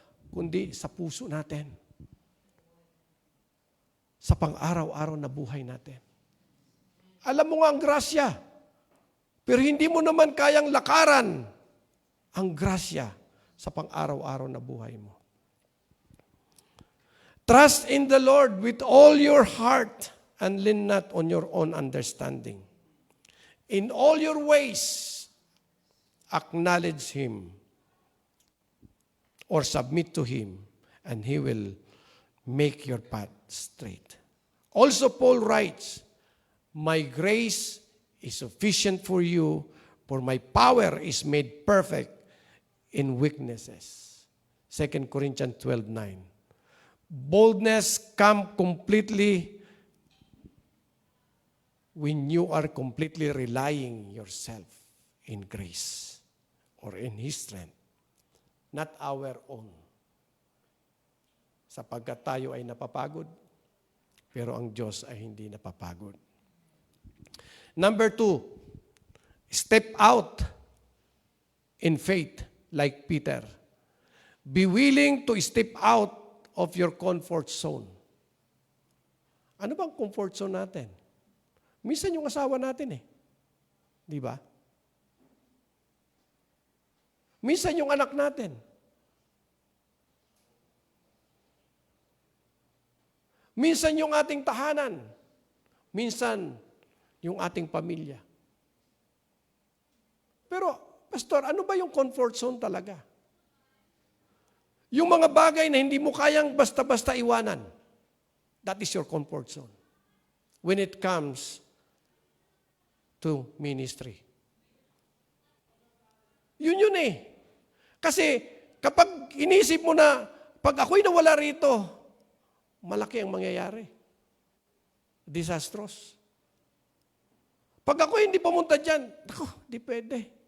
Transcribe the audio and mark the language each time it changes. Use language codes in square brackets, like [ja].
[tl] Kundi sa puso natin. Sa pang-araw-araw na buhay natin. Alam mo nga ang grasya. Pero hindi mo naman kayang lakaran ang grasya sa pang-araw-araw na buhay mo. [en] Trust in the Lord with all your heart and lean not on your own understanding. In all your ways, acknowledge Him, or submit to Him, and He will make your path straight. Also, Paul writes, my grace is sufficient for you, for my power is made perfect in weaknesses. 2 Corinthians 12:9. Boldness comes completely when you are completely relying yourself in grace or in His strength, not our own. [tl] Sapagkat tayo ay napapagod, pero ang Diyos ay hindi napapagod. [en] Number 2, step out in faith like Peter. Be willing to step out of your comfort zone. [tl] Ano bang comfort zone natin? Minsan yung asawa natin eh. Di ba? Minsan yung anak natin. Minsan yung ating tahanan. Minsan yung ating pamilya. Pero, Pastor, ano ba yung comfort zone talaga? Yung mga bagay na hindi mo kayang basta-basta iwanan. [en] That is your comfort zone. When it comes to ministry. [tl] Yun eh. Kasi kapag inisip mo na, pag ako'y nawala rito, malaki ang mangyayari. Disastrous. Pag ako'y hindi pumunta dyan, di pwede.